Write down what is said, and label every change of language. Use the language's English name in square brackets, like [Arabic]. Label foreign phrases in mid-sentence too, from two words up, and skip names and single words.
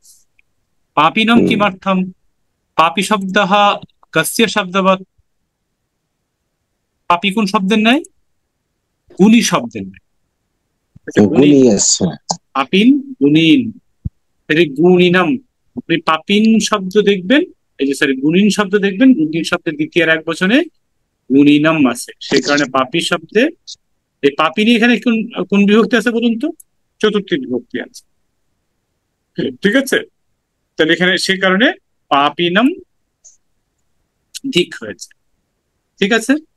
[Sanskrit] पापिनं किमर्थं? पापी शब्दः कस्य शब्दवत्? [Bangla] পাপী কোন শব্দের ন্যায়? গুণী শব্দের ন্যায়। [Sanskrit] पापिन गुणीन। तर्हि गुणिनम [Bangla] আপনি পাপিন শব্দ দেখবেন, এই যে সরি গুণিন শব্দ দেখবেন, গুণিন শব্দের দ্বিতীয় এক বচনে গুণিনম আছে, সেই কারণে পাপি শব্দে এই পাপিনি এখানে কোন বিভক্তি আছে বলুন তো? চতুর্থী বিভক্তি আছে, ঠিক আছে? তাহলে এখানে সেই কারণে পাপিনম ধিক হয়েছে, ঠিক আছে?